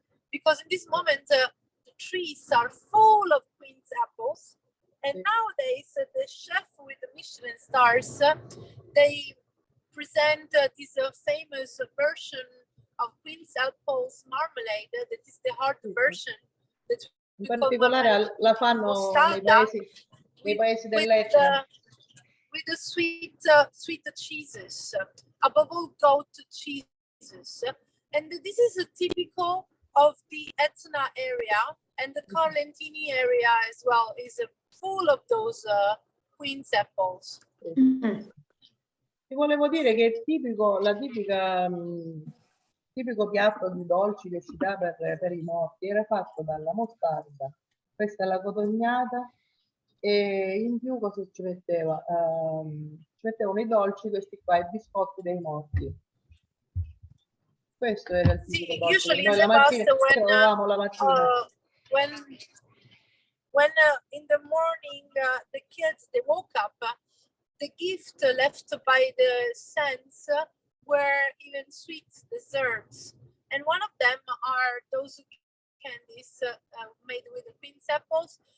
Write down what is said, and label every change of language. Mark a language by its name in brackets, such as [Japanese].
[English] Because in this moment, the trees are full of queen's apples. And nowadays, the chef with the Michelin stars, they present this famous version of queen's apples marmalade, that is the hard version. [Italian] In particolare la fanno nei paesi dell'Etna. [English] With the sweet cheeses, above all goat cheeses. And this is typical of the Etna area, and the Carlentini area as well is full of those queen's apples. [Italian] Ti volevo dire che è tipico piatto di dolci che si dà per i morti era fatto dalla mostarda, questa è la cotognata, e in più cosa ci metteva? Ci mettevano i dolci, questi qua, i biscotti dei morti. Questo era il tipico dolce. Noi la mattina trovavamo la mattina. [English] When in the morning the kids they woke up, the gift left by the saints were even sweet desserts, and one of them are those candies made with the queen's apples.